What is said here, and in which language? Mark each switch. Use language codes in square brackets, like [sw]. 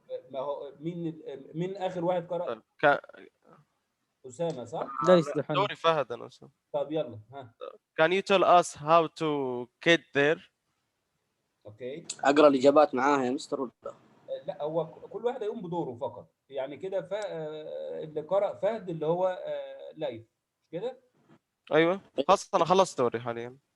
[ar] ما هو مين آخر واحد قرأ؟ أسامة صح؟ دوري فهد أنا أسامة. طب يلا ها. [en] Can you tell us how to get there? Okay. [ar] أقرأ الإجابات معاها يا مستر ولا؟ لا هو كل واحد هيقوم بدوره فقط يعني كده اللي قرأ فهد اللي هو لايف مش كده؟ أيوه خلاص أنا خلصت دوري حاليا.